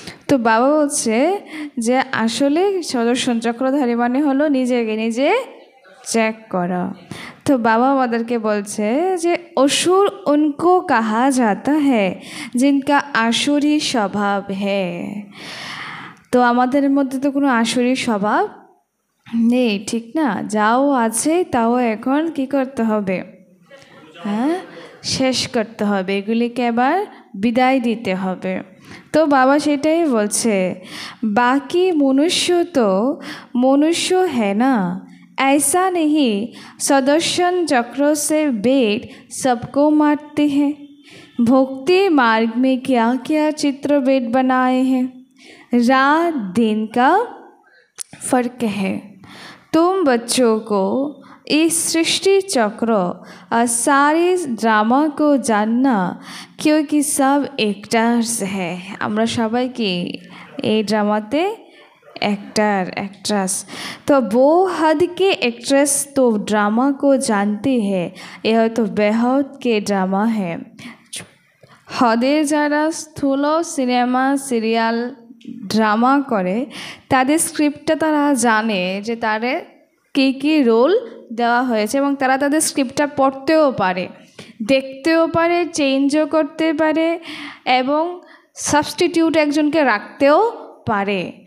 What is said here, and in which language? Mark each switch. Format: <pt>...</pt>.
<bn>তো বাবা বলছে যে আসলে সুদর্শন চক্রধারী মানে হলো নিজেকে নিজে চেক করা। তো বাবা আমাদেরকে বলছে যে</bn> <hi>असुर उनको कहा जाता है जिनका आसुरी स्वभाव है।</hi> <bn>তো আমাদের মধ্যে তো কোনো আসুরি স্বভাব নেই, ঠিক না? যাও আছে তাও এখন কি করতে হবে, হ্যাঁ, শেষ করতে হবে, এগুলিকে এবার বিদায় দিতে হবে। তো বাবা সেটাই বলছে, বাকি মনুষ্য তো মনুষ্য হ্যাঁ না,</bn> <hi>ऐसा नहीं सुदर्शन चक्रों से बेट सबको मारते हैं। भक्ति मार्ग में क्या क्या चित्र बेट बनाए हैं, रात दिन का फर्क है। तुम बच्चों को इस सृष्टि चक्र और सारे ड्रामा को जानना, क्योंकि सब एक्टर्स है।</hi> <bn>আমরা সবাই কি এই ড্রামাতে</bn> <hi>एक्टर एक्ट्रेस, तो वो हद के एक्ट्रेस तो ड्रामा को जानते हैं, यह तो बेहद के ड्रामा है।</hi> <bn>हदेर যারা স্থূল সিনেমা সিরিয়াল ড্রামা করে তাদের স্ক্রিপ্টটা তারা জানে যে কী রোল দেওয়া হয়েছে, এবং তারা তাদের স্ক্রিপ্টটা পড়তেও পারে, দেখতেও পারে, চেঞ্জও করতে পারে এবং সাবস্টিটিউট একজনকে রাখতেও পারে।</bn>